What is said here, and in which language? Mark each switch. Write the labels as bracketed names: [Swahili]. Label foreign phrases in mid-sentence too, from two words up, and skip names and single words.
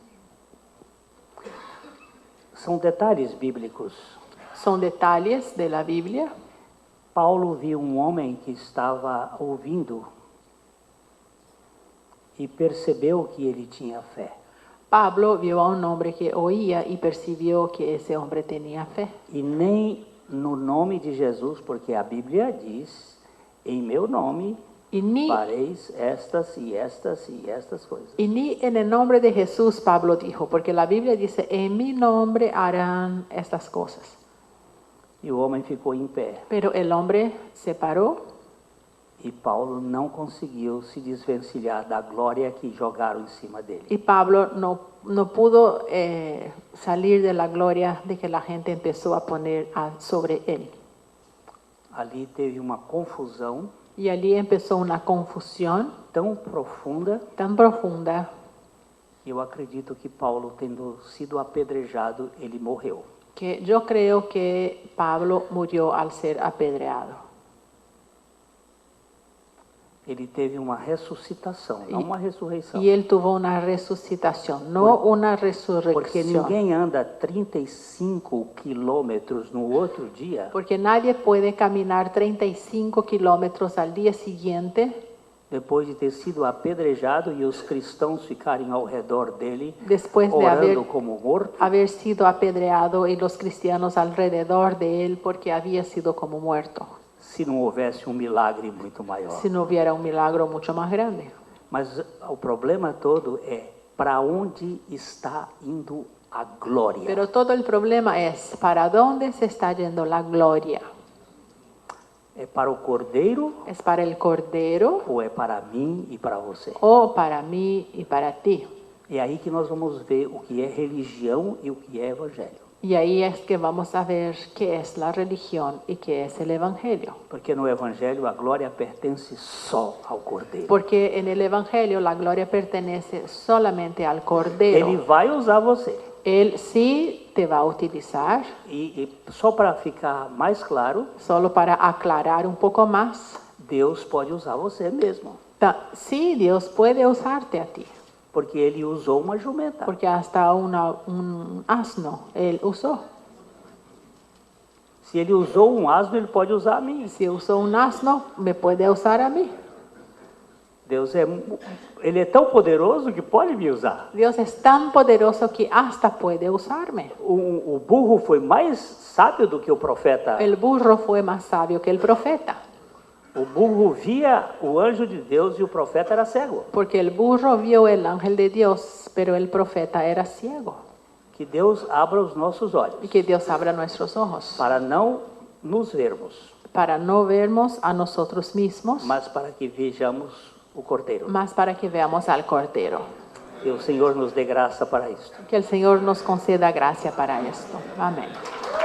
[Portuguese] São detalhes bíblicos. [Spanish] Son detalles de la Biblia. [Portuguese] Paulo viu um homem que estava ouvindo e percebeu que ele tinha fé. [Spanish] Pablo vio a un hombre que oía y percibió que ese hombre tenía fe. [Portuguese] E nem no nome de Jesus, porque a Bíblia diz: em meu nome [Spanish] Y ni, [Portuguese] fareis estas e estas e estas coisas. [Spanish] y ni en el nombre de Jesús Pablo dijo, porque la Biblia dice, en mi nombre harán estas cosas. [Portuguese] E o homem ficou em pé. [Spanish] Pero el hombre se paró [Portuguese] E Paulo não conseguiu se desvencilhar da glória que jogaram em cima dele. [Spanish] y Pablo no pudo salir de la gloria de que la gente empezó a poner sobre él. [Portuguese] Ali teve uma confusão [Spanish] Y allí empezó una confusión [Portuguese] tão profunda. [Spanish] tan profunda. [Portuguese] Eu acredito que Paulo, tendo sido apedrejado, ele morreu. [Spanish] Que yo creo que Pablo murió al ser apedreado. [Portuguese] Ele teve uma ressuscitação, não uma ressurreição. [Spanish] Y él tuvo una resucitación, no una [Portuguese] Porque [Spanish] resurrección. [Portuguese] ninguém anda 35 quilômetros no outro dia [Spanish] Porque nadie puede caminar 35 kilómetros al día siguiente [Portuguese] depois de ter sido apedrejado e os cristãos ficarem ao redor dele, [Spanish] después de [Portuguese] orando como morto. [Spanish] haber sido apedreado y los cristianos alrededor de él porque había sido como muerto, [Portuguese] Se não houvesse um milagre muito maior. [Spanish] si no hubiera un milagro mucho más grande. [Portuguese] Mas o problema todo é para onde está indo a glória. [Spanish] Pero todo el problema es, ¿para dónde se está yendo la gloria? [Portuguese] É para o Cordeiro [Spanish] ¿Es para el Cordero [Portuguese] ou é para mim e para você? [Spanish] o para mí y para ti? [Portuguese] É aí que nós vamos ver o que é religião e o que é evangelho. [Spanish] Y ahí es que vamos a ver qué es la religión y qué es el evangelio. [Portuguese] Porque no evangelho a glória pertence só ao Cordeiro. [Spanish] Porque en el evangelio la gloria pertenece solamente al Cordero. [Portuguese] Ele vai usar você. [Spanish] Él sí te va a utilizar, [Portuguese] E só para ficar mais claro, [Spanish] solo para aclarar un poco más. [Portuguese] Deus pode usar você mesmo. [Spanish] Sí, Dios puede usarte a ti. [Portuguese] Porque ele usou uma jumenta. [Spanish] Porque hasta un asno Él usó. [Portuguese] Se ele usou um asno, ele pode usar a mim. [Spanish] Si usó un asno, me puede usar a mí. [Portuguese] Deus ele é tão poderoso que pode me usar. [Spanish] Dios es tan poderoso que hasta puede usarme. [Portuguese] O burro foi mais sábio do que o profeta. [Spanish] El burro fue más sabio que el profeta. [Portuguese] O burro via o anjo de Deus e o profeta era cego. [Spanish] Porque el burro vio el ángel de Dios, pero el profeta era ciego. [Portuguese] Que Deus abra os nossos olhos [Spanish] Y que Dios abra nuestros ojos [Portuguese] para não nos vermos, [Spanish] para no vernos a nosotros mismos, [Portuguese] mas para que vejamos o Cordeiro. [Spanish] más para que veamos al Cordero. [Portuguese] Que o Senhor nos dê graça para isto. [Spanish] Que el Señor nos conceda gracia para esto. Amén.